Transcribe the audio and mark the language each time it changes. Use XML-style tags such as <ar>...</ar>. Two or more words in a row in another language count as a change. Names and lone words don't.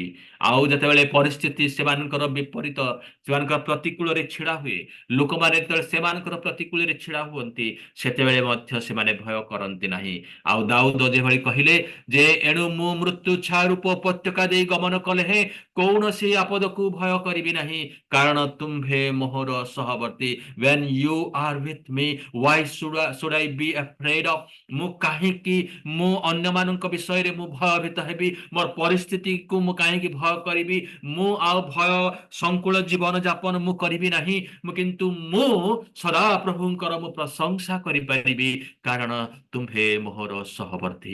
<or>ଆଉ ଯେତେବେଳେ ପରିସ୍ଥିତି ସେମାନଙ୍କର ବିପରୀତ, ସେମାନଙ୍କର ପ୍ରତିକୂଳରେ ଛିଡା ହୁଏ, ଲୋକମାନେ ଯେତେବେଳେ ସେମାନଙ୍କର ପ୍ରତିକୂଳରେ ଛିଡା ହୁଅନ୍ତି, ସେତେବେଳେ ମଧ୍ୟ ସେମାନେ ଭୟ କରନ୍ତି ନାହିଁ। ଆଉ ଦାଉଦ ଯେଭଳି କହିଲେ ଯେ ଏଣୁ ମୁଁ ମୃତ୍ୟୁ ଛାୟାରୂପ ଉପତ୍ୟକା ଦେଇ ଗମନ କଲେ ହେଁ କୌଣସି ଆପଦକୁ ଭୟ କରିବି ନାହିଁ, କାରଣ ତୁମ୍ଭେ ମୋହର ସହବର୍ତ୍ତୀ।</or> <en>when you are with me, why should I be afraid of?</en> <or>ମୁଁ କାହିଁକି ମୁଁ ଅନ୍ୟମାନଙ୍କ ବିଷୟରେ ମୁଁ ଭୟଭୀତ ହେବି, ମୋର ପରିସ୍ଥିତିକୁ ମୁଁ କାହିଁକି ଭୟ କରିବି, ମୁଁ ଆଉ ଭୟ ସଂକୁଳ ଜୀବନ ଯାପନ ମୁଁ କରିବି ନାହିଁ, କିନ୍ତୁ ମୁଁ ସଦା ପ୍ରଭୁଙ୍କର ମୁଁ ପ୍ରଶଂସା କରିପାରିବି, କାରଣ ତୁମ୍ଭେ ମୋହର ସହବର୍ତ୍ତୀ।</or>